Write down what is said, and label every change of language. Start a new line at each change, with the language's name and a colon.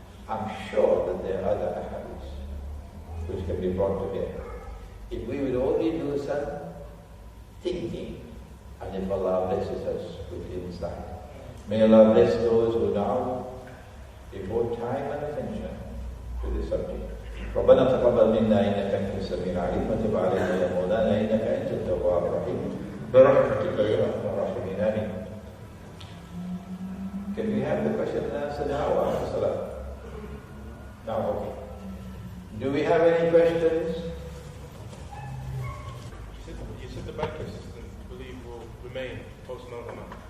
English: I'm sure that there are other hadiths which can be brought together. If we would only do some thinking, and if Allah blesses us with insight. May Allah bless those who now devote time and attention to this subject.
Arabic: ربنا تقبل منا إنك أنت السميع العليم وتب علينا يا مولانا إنك أنت التواب الرحيم برحمتك يا أرحم الراحمين آمين.
English: Can we have the question and answer now or after Salah? Now, okay. Do we have any questions? You said the banking system, you believe, will remain post-Malhama.